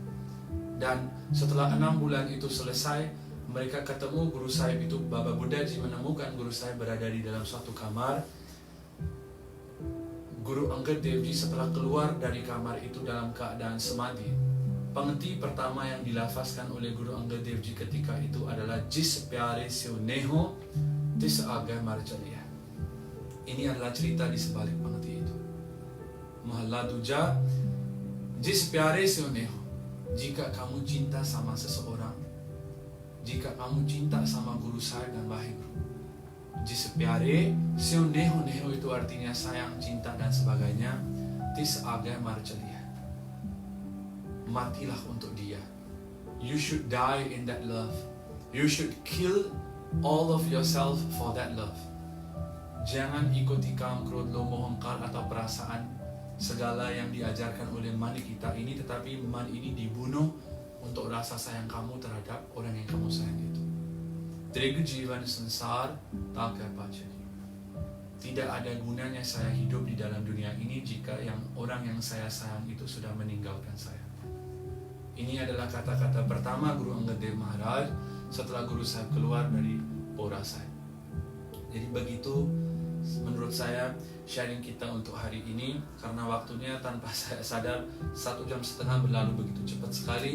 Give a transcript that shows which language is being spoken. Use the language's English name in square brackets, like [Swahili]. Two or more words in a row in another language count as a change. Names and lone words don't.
[Malay] Dan setelah 6 bulan itu selesai, mereka ketemu Guru Sahib itu, Baba Buddha Ji menemukan Guru Sahib berada di dalam suatu kamar. Guru Angad Dev Ji setelah keluar dari kamar itu dalam keadaan samadhi, pengeti pertama yang dilafazkan oleh Guru Angad Dev Ji ketika itu adalah [Punjabi] ਜਿਸ ਪਿਆਰੇ ਸੇ ਨੇਹੋ ਤਿਸ ਆਗੇ ਮਰ ਚਲਿਆ. [Malay] Ini adalah cerita di sebalik pengeti itu. Mahalla Duja, [Punjabi] ਜਿਸ ਪਿਆਰੇ ਸੇ ਉਨੇਹੋ, [Malay] jika kamu cinta sama seseorang, jika kamu cinta sama guru saya dan wahai guru, [Punjabi] ਜਿਸ ਪਿਆਰੇ ਸੇ ਉਨੇਹੋ, [Malay] neho itu artinya sayang, cinta dan sebagainya. [Punjabi] ਤਿਸ ਆਗੇ ਮਰ ਚਲੀਏ, [Malay] matilah untuk dia. [English] You should die in that love. You should kill all of yourself for that love. [Malay] Jangan ikuti kaum, krod, lomo, hengkar atau perasaan segala yang diajarkan oleh mani kita ini, tetapi man ini dibunuh untuk rasa sayang kamu terhadap orang yang kamu sayang itu. [Punjabi] ਤ੍ਰਿਗ ਜੀਵਨ ਸੰਸਾਰ ਤਕ ਪਚਾਨੀ. [Malay] Tidak ada gunanya saya hidup di dalam dunia ini jika orang yang saya sayang itu sudah meninggalkan saya. Ini adalah kata-kata pertama Guru Angad Dev Maharaj setelah Guru Sahib keluar dari Pora Sahib. Jadi begitu menurut saya sharing kita untuk hari ini, karena waktunya tanpa saya sadar 1,5 jam berlalu begitu cepat sekali.